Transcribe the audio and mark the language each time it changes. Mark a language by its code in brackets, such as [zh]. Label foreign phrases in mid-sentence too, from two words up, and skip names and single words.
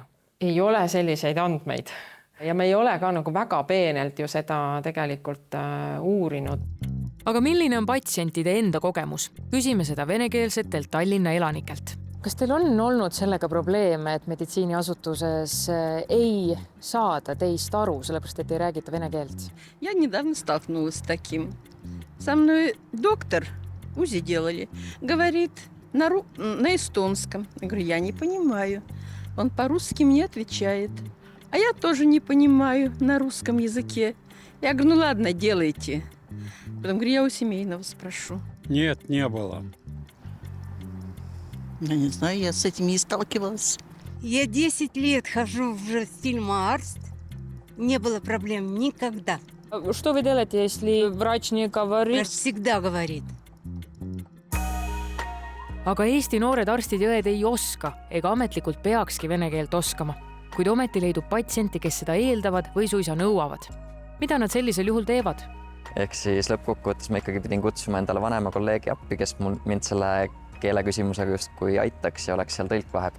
[et] Ei ole selliseid andmeid. Ja me ei ole ka nagu väga peenelt ju seda tegelikult uurinud. Aga milline on patsientide enda kogemus? Küsime seda venekeelsetelt Tallinna elanikelt. Kas teil on olnud sellega probleeme, et meditsiiniasutuses ei saada teist aru, sellepärast et ei räägita vene keelt? [ru] Я недавно столкнулась с таким. Со мной доктор УЗИ делали. Говорит на эстонском. Я говорю, я не понимаю. Он по-русски мне отвечает. А я тоже не понимаю на русском языке. Я говорю, ну ладно, делайте. Потом говорю, я у семейного спрошу. Нет, не было. Я не знаю, я с этим не сталкивалась. Я 10 лет хожу уже в Сильмаарст. Не было проблем никогда. Что вы делаете, если врач не говорит? Врач всегда говорит. [et] Aga Eesti noored arstid ja õed ei oska ega ametlikult peakski vene keelt oskama, kuid ometi leidub patsienti, kes seda eeldavad või suisa nõuavad. Mida nad sellisel juhul teevad? ehk siis lõppkokkuvõttes ma ikkagi pidin kutsuma endale vanema kolleegi appi, kes mind selle keeleküsimusega justkui aitaks ja oleks seal tõlk vahepeal.